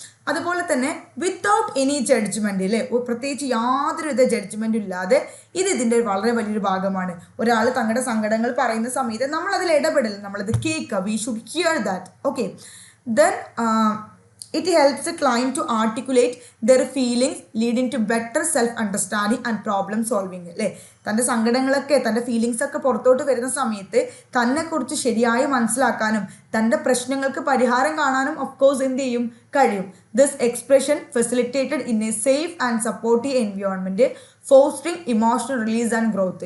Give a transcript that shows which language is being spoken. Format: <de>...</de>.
<ml>അതുപോലെ തന്നെ</ml> <en>without any judgment</en> <ml>അല്ലേ, പ്രത്യേകിച്ച് യാതൊരുവിധ ജഡ്ജ്മെന്റും ഇല്ലാതെ ഇതിൻ്റെ വളരെ വലിയൊരു ഭാഗമാണ്. ഒരാൾ തങ്ങളുടെ സങ്കടങ്ങൾ പറയുന്ന സമയത്ത് നമ്മൾ അതിൽ ഇടപെടില്ല, നമ്മളത് കേൾക്കുക.</ml> <en>We should hear that. Okay, then it helps the client to articulate their feelings, leading to better self understanding and problem solving.</en> <ml>അല്ലേ, തൻ്റെ സങ്കടങ്ങളൊക്കെ തൻ്റെ ഫീലിങ്സ് ഒക്കെ പുറത്തോട്ട് വരുന്ന സമയത്ത് തന്നെക്കുറിച്ച് ശരിയായി മനസ്സിലാക്കാനും തൻ്റെ പ്രശ്നങ്ങൾക്ക് പരിഹാരം കാണാനും ഓഫ്കോഴ്സ് എന്ത് ചെയ്യും, കഴിയും.</ml> <en>This expression facilitated in a safe and supportive environment fostering emotional release and growth.</en>